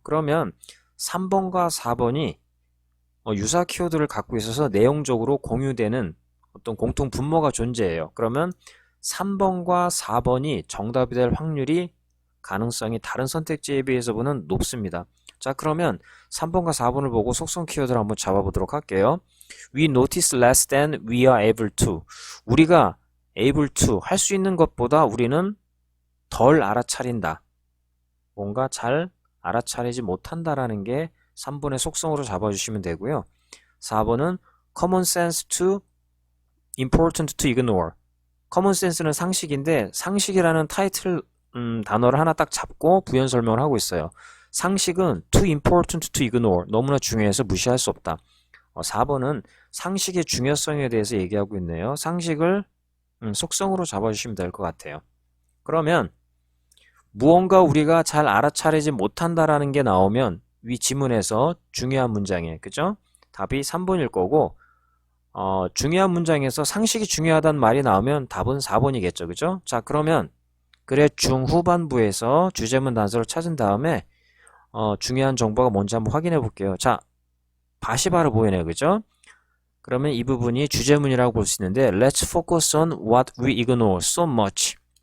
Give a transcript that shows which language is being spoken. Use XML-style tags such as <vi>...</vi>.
<ko>그러면 3번과 4번이 유사 키워드를 갖고 있어서 내용적으로 공유되는 어떤 공통 분모가 존재해요. 그러면 3번과 4번이 정답이 될 확률이, 가능성이 다른 선택지에 비해서 보는 높습니다. 자, 그러면 3번과 4번을 보고 속성 키워드를 한번 잡아보도록 할게요.</ko> <en>We notice less than we are able to.</en> <ko>우리가 able to, 할 수 있는 것보다 우리는 덜 알아차린다. 뭔가 잘 알아차리지 못한다라는 게 3번의 속성으로 잡아주시면 되고요. 4번은</ko> <en>common sense to important to ignore.</en> <ko>common sense는 상식인데 상식이라는 타이틀 단어를 하나 딱 잡고 부연 설명을 하고 있어요. 상식은</ko> <en>too important to ignore.</en> <ko>너무나 중요해서 무시할 수 없다. 4번은 상식의 중요성에 대해서 얘기하고 있네요. 상식을 속성으로 잡아주시면 될 것 같아요. 그러면 무언가 우리가 잘 알아차리지 못한다라는 게 나오면 위 지문에서 중요한 문장에, 그죠? 답이 3번일 거고 중요한 문장에서 상식이 중요하다는 말이 나오면 답은 4번이겠죠. 그죠? 자, 그러면 글의 중후반부에서 주제문 단서를 찾은 다음에 중요한 정보가 뭔지 한번 확인해 볼게요. 자, 바시바로 보이네요. 그죠? 그러면 이 부분이 주제문이라고 볼 수 있는데</ko> <en>Let's focus on what we ignore so much.</en>